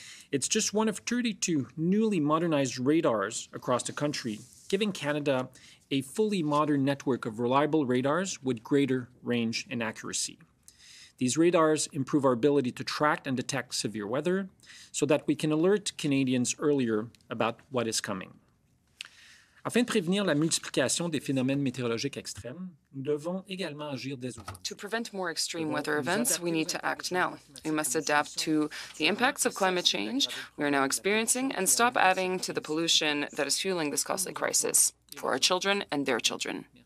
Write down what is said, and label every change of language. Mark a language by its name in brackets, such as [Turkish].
[English] It's just one of 32 newly modernized radars across the country, giving Canada a fully modern network of reliable radars with greater range and accuracy. These radars improve our ability to track and detect severe weather so that we can alert Canadians earlier about what is coming. [French] Afin de prévenir la multiplication des phénomènes météorologiques extrêmes, nous devons également agir dès aujourd'hui. [English] To prevent more extreme weather events, we need to act now. We must adapt to the impacts of climate change we are now experiencing and stop adding to the pollution that is fueling this costly crisis for our children and their children.